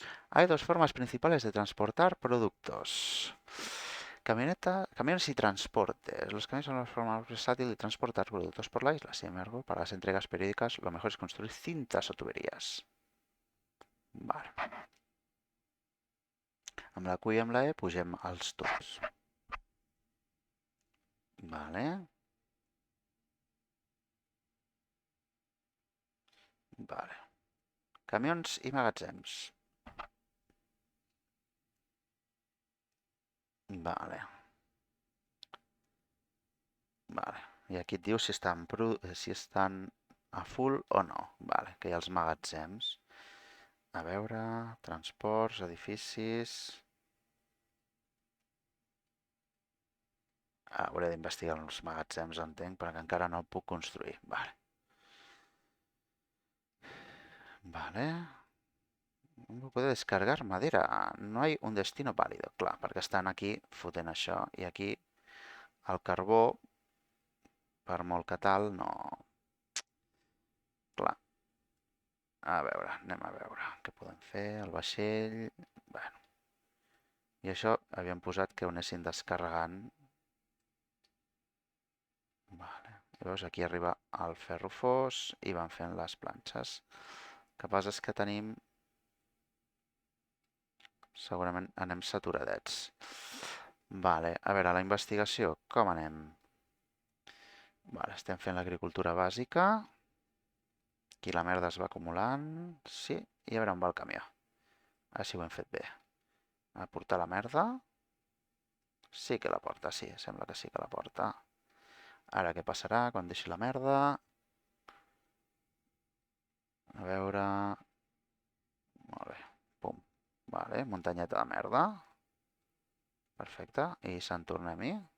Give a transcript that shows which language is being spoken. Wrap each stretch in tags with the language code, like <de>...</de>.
<es>Hay dos formas principales de transportar productos. Camiones y transportes. Los camiones son la forma más versátil de transportar productos por la isla. Sin embargo, para las entregas periódicas, lo mejor es construir cintas o tuberías.</es> <ca>Vale. Amb la Q i amb la E pugem els tubs. Vale. Vale. Camions i magatzems. Vale. Vale. I aquí et diu si estan a full o no. Vale, que hi ha els magatzems. A veure, transports, edificis... hauré d'investigar els magatzems, entenc, perquè encara no el puc construir. Vale. Vale.</ca> <es>Puede descargar madera. No hay un destino válido.</es> <ca>Clar, perquè estan aquí fotent això. I aquí el carbó, per molt que tal, no... Clar. A veure, anem a veure què podem fer. El vaixell... Bueno. I això havíem posat que ho anessin descarregant. Vale. Llavors aquí arriba el ferro fos i van fent les planxes. El que passa és que tenim... Segurament anem saturadets. Vale, a veure, la investigació, com anem? Vale, estem fent l'agricultura bàsica. Aquí la merda es va acumulant. Sí, i a veure on va el camió. A veure si ho hem fet bé. A portar la merda. Sí que la porta, sí, sembla que sí que la porta. Ara què passarà quan deixi la merda? A veure... Molt bé, pum. Vale, muntanyeta de merda. Perfecte, i se'n tornem-hi.</ca>